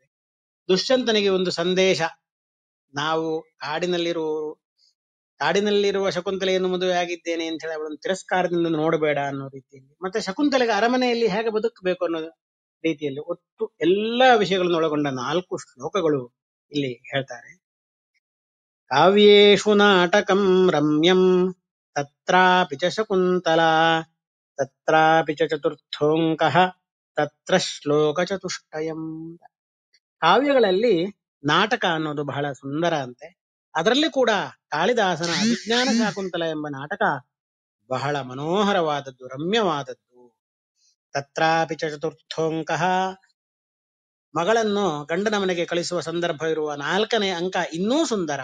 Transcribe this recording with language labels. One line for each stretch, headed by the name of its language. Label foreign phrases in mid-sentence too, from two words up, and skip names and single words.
Kannada: ದುಷ್ಯಂತನಿಗೆ ಒಂದು ಸಂದೇಶ, ನಾವು ಕಾಡಿನಲ್ಲಿರುವ ಶಕುಂತಲೆಯನ್ನು ಮದುವೆ ಆಗಿದ್ದೇನೆ ಅಂತ ಹೇಳಿ ಅವಳನ್ನು ತಿರಸ್ಕಾರದಿಂದ ನೋಡಬೇಡ ಅನ್ನೋ ರೀತಿಯಲ್ಲಿ, ಮತ್ತೆ ಶಕುಂತಲೆಗೆ ಅರಮನೆಯಲ್ಲಿ ಹೇಗೆ ಬದುಕಬೇಕು ಅನ್ನೋ ರೀತಿಯಲ್ಲಿ ಒಟ್ಟು ಎಲ್ಲಾ ವಿಷಯಗಳನ್ನು ಒಳಗೊಂಡ 4 ಶ್ಲೋಕಗಳು ಇಲ್ಲಿ ಹೇಳ್ತಾರೆ.
Sanskrit: ಕಾವ್ಯೇಷು ನಾಟಕಂ ರಮ್ಯಂ ತತ್ರಾಪಿ ಚ ಶಕುಂತಲಾ ತತ್ರಾಪಿ ಚ ಚತುರ್ಥೋಂಕಃ ತತ್ರ ಶ್ಲೋಕ ಚತುಷ್ಟಯಂ.
Kannada: ಕಾವ್ಯಗಳಲ್ಲಿ ನಾಟಕ ಅನ್ನೋದು ಬಹಳ ಸುಂದರ ಅಂತೆ. ಅದರಲ್ಲಿ ಕೂಡ ಕಾಳಿದಾಸನ ಅಭಿಜ್ಞಾನ ಶಾಕುಂತಲ ಎಂಬ ನಾಟಕ ಬಹಳ ಮನೋಹರವಾದದ್ದು, ರಮ್ಯವಾದದ್ದು.
Sanskrit: ತತ್ರಾಪಿ ಚ ಚತುರ್ಥೋಂಕಃ,
Kannada: ಮಗಳನ್ನು ಗಂಡನ ಮನೆಗೆ ಕಳಿಸುವ ಸಂದರ್ಭ ಇರುವ 4ನೇ ಅಂಕ ಇನ್ನೂ ಸುಂದರ.